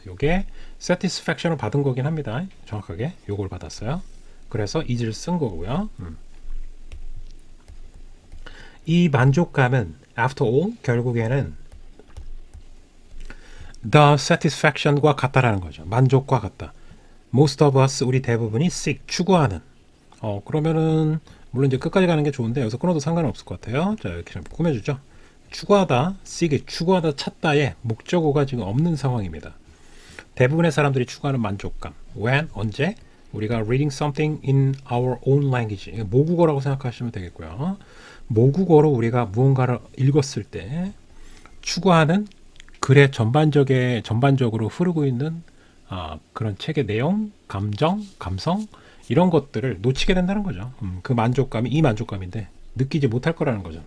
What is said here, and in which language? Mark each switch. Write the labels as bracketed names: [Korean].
[Korean] 요게 satisfaction을 받은 거긴 합니다. 정확하게 요걸 받았어요. 그래서 is를 쓴 거고요. 이 만족감은 [English] after all [Korean] 결국에는 the satisfaction과 같다라는 거죠. 만족과 같다. [English] Most of us [Korean] 우리 대부분이 [English] seek 추구하는. [Korean] 그러면은 물론 이제 끝까지 가는 게 좋은데 여기서 끊어도 상관은 없을 것 같아요. 자 이렇게 좀 꾸며주죠. 추구하다, seek 추구하다, 찾다의 목적어가 지금 없는 상황입니다. 대부분의 사람들이 추구하는 만족감. [English] When [Korean] 언제 우리가 [English] reading something in our own language [Korean] 모국어라고 생각하시면 되겠고요. 모국어로 우리가 무언가를 읽었을 때 추구하는 글의 전반적으로 흐르고 있는 그런 책의 내용, 감정, 감성 이런 것들을 놓치게 된다는 거죠. 그 만족감이 이 만족감인데 느끼지 못할 거라는 거죠.